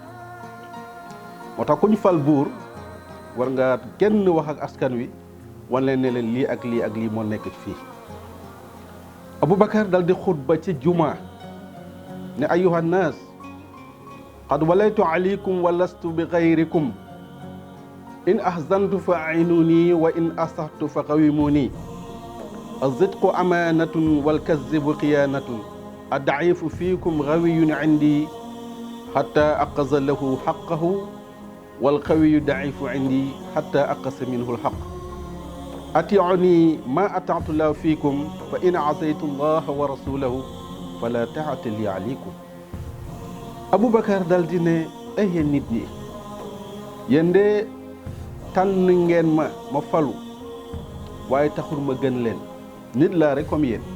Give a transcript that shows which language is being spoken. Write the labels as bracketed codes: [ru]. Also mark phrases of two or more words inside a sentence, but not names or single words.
[wo] moo tax ku ñu fal buur war nga kenn wax ak askan wi wan leen ne leen lii ak lii ak lii moo nekk fii. Aboubacar dal di xutba ci juma ne [ar] أيها الناس قد وليت عليكم ولست بخيركم إن أحسنت فأعينوني وإن أسأت فقوموني الصدق أمانة والكذب خيانة والضعيف فيكم قوي عندي حتى آخذ له حقه والقوي ضعيف عندي حتى آخذ منه الحق أطيعوني ما أطعت الله فيكم فإن عصيت الله ورسوله فلا طاعة لي عليكم. [wo] Aboubacar dal di ne ay yéen nit ñi, yéen de tànn ngeen ma falu waaye taxul ma gën leen, nit laa rek comme yéen.